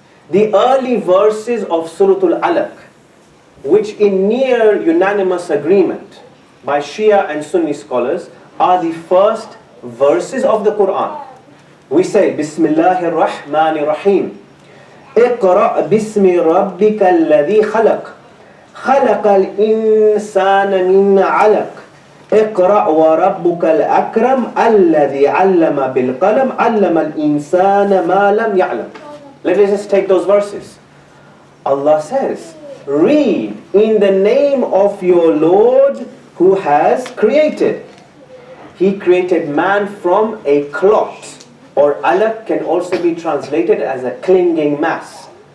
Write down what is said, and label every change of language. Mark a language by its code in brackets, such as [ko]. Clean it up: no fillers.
[en] The early verses of Surah Al-Alaq, which in near unanimous agreement by Shia and Sunni scholars are the first verses of the Quran. We say, Bismillahir Rahmanir Rahim. [ar] اقرأ باسم ربك الذي خلق خلق الإنسان من علق اقرأ وربك الأكرم الذي علم بالقلم علم الإنسان ما لم يعلم. [en] Let us just take those verses. Allah says, read in the name of your Lord who has created. He created man from a clot, or alaq can also be translated as a clinging mass.